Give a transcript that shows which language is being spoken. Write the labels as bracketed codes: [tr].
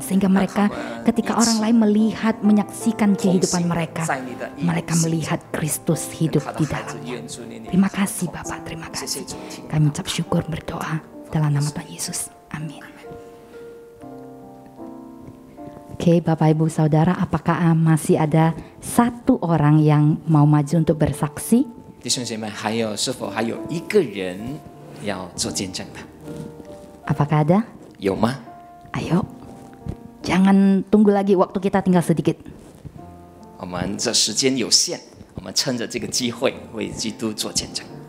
[id] Sehingga mereka ketika orang lain melihat, menyaksikan kehidupan mereka, mereka melihat Kristus hidup di dalamnya. Terima kasih Bapak, terima kasih. Kami ucap syukur berdoa dalam nama Tuhan Yesus. Amin. Oke, Bapak Ibu Saudara, apakah masih ada satu orang yang mau maju untuk bersaksi? [zh] 弟兄姐妹，是否还有一个人要做见证的？ [id] Apakah ada? [zh] 有吗？ [id] Ayo, jangan tunggu lagi, waktu kita tinggal sedikit. [zh] 我们这时间有限，我们趁着这个机会为基督做见证。